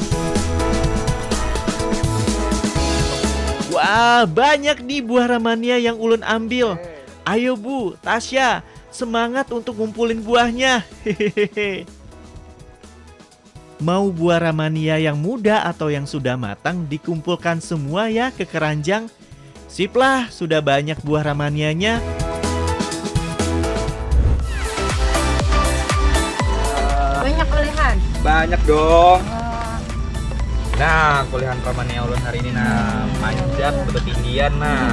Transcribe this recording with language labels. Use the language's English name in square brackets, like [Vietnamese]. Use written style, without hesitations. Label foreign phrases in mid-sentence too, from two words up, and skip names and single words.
[Banjar] Wah, banyak nih buah ramania yang Ulun ambil. [Indonesian] Ayo Bu, Tasya, semangat untuk ngumpulin buahnya. Hehehe. Mau buah ramania yang muda atau yang sudah matang dikumpulkan semua ya ke keranjang. Sip lah, sudah banyak buah ramanianya. [Banjar] Banyak olehan. [Indonesian] Banyak dong. [Banjar] Nah, kuliahan Ramania Ulun hari ini nah, manjat berketinggian nah.